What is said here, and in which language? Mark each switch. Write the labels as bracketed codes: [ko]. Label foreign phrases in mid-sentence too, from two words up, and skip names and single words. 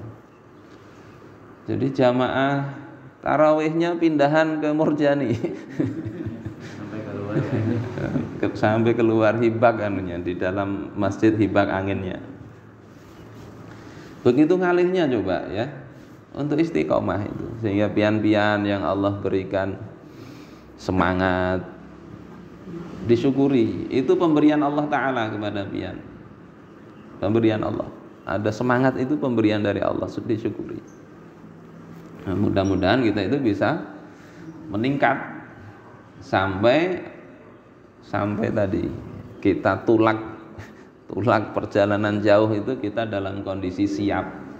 [id] Jadi jamaah tarawihnya pindahan ke Murjani. [bjn] Sampai keluar hibak anunya di dalam masjid hibak anginnya. [id] Begitu ngalihnya coba ya untuk istiqomah itu, sehingga pian-pian yang Allah berikan semangat disyukuri. Itu pemberian Allah Ta'ala kepada pian. Pemberian Allah. Ada semangat itu pemberian dari Allah, disyukuri. Nah, mudah-mudahan kita itu bisa meningkat sampai tadi kita tulak perjalanan jauh itu kita dalam kondisi siap.